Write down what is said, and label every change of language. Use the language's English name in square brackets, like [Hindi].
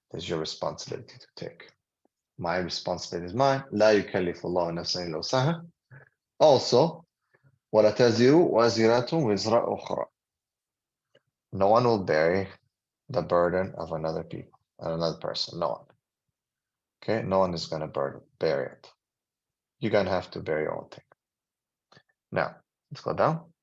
[English] It is your responsibility to take. My responsibility is mine. [Arabic] لا يكلف الله نفسا إلا وسعها. [English] Also, [Arabic] ولا تزر وازرة وزر أخرى. [English] No one will bear the burden of another person. No one. Okay, no one is going to bear it. You're going to have to bear your own thing. Now, let's go down.